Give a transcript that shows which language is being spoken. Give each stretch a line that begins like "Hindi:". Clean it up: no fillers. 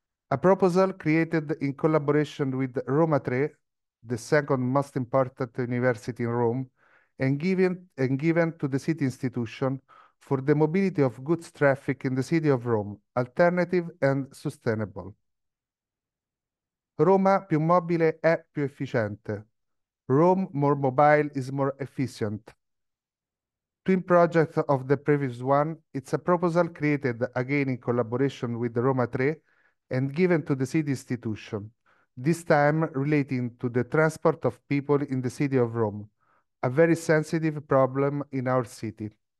English: A proposal created in collaboration with Roma 3, the second most important university in Rome, and given to the city institution for the mobility of goods traffic in the city of Rome, alternative and sustainable.
Italian: Roma più mobile è più efficiente.
English: Rome more mobile is more efficient. Twin project of the previous one, it's a proposal created again in collaboration with the Roma 3 and given to the city institution. this time relating to the transport of people in the city of Rome, a very sensitive problem in our city.